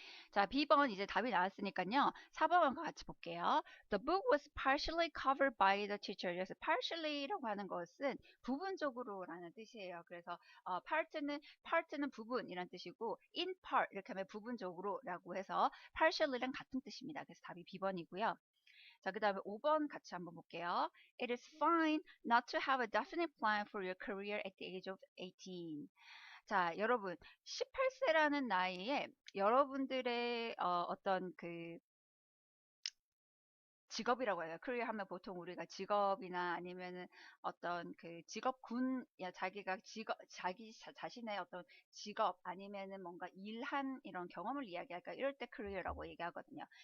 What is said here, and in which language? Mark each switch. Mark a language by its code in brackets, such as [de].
[ko] 자, B번 이제 답이 나왔으니까요. 4번과 같이 볼게요. [en] The book was partially covered by the teacher. [ko] 그래서 partially라고 하는 것은 부분적으로라는 뜻이에요. 그래서 part는 부분이란 뜻이고 in part 이렇게 하면 부분적으로라고 해서 partially랑 같은 뜻입니다. 그래서 답이 B번이고요. 자, 그 다음에 5번 같이 한번 볼게요. [en] It is fine not to have a definite plan for your career at the age of 18. [ko] 자, 여러분, 18세라는 나이에 여러분들의 어떤 그 직업이라고 해요. 커리어 하면 보통 우리가 직업이나 아니면은 어떤 그 직업군, 야, 자기가 자기 자신의 어떤 직업 아니면은 뭔가 일한 이런 경험을 이야기할까 이럴 때 커리어라고 얘기하거든요.